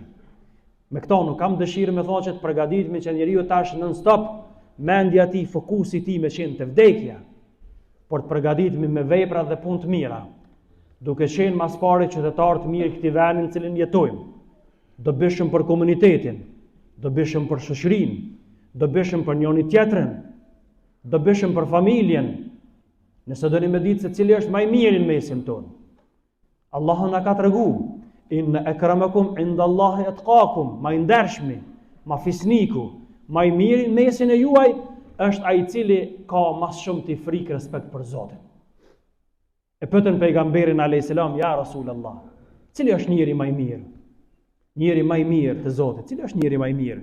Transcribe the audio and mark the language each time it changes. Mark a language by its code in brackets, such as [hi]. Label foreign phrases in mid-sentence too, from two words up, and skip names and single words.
[sq] Me këto nuk kam dëshirë me thonë që të përgatitemi që njeriu tash non stop mendja e tij, fokusi i tij me qenë te vdekja, por të përgatitemi me vepra dhe punë të mira, duke qenë mas pari qytetarë të mirë këtij vendi në cilin jetojmë, do bishëm për komunitetin, do bishëm për shoqërinë, do bishëm për njëri tjetrin, do bishëm për familjen. Nëse doni me ditë se cili është më i miri në mesin tonë, Allahu na ka treguar: [ar] إن أكرمكم عند الله أتقاكم, [sq] më i ndershmi, më fisniku, më i miri në mesin e juaj është ai i cili ka më shumë të frikë respekt për Zotin. E pyetën pejgamberin [ar] عليه السلام, يا رسول الله, [sq] cili është njeri më i mirë? Njeri më i mirë të Zotit, cili është njeri më i mirë?